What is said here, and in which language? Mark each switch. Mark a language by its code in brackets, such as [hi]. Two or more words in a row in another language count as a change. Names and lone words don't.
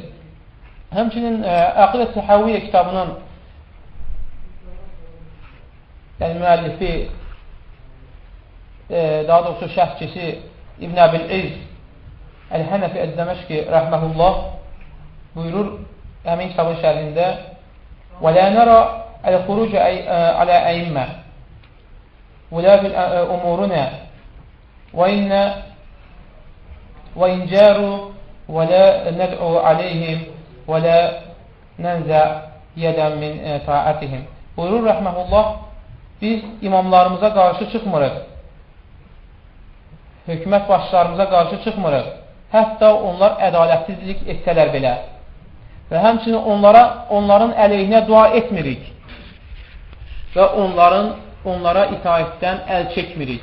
[az] Həmçinin Əqidə Təhəvviyyə kitabının müəllifi, daha doğrusu şərhçisi İbn Əbil-İz Əl-Hənəfi Əd-Dəməşqi rəhməhullah buyurur həmin kitabın şərhində: [ar] "ولا نرى الخروج على أئمة ولا في أمورنا وإن جاروا ولا ندعو عليهم ولا ننزع يدا من طاعتهم." [az] Buyurur rəhməhullah, biz imamlarımıza qarşı çıxmırıq, hökumət başlarımıza qarşı çıxmırıq, hətta onlar ədalətsizlik etsələr belə və həmçinin onların əleyhinə dua etmirik və onlara itaətdən əl çəkmirik.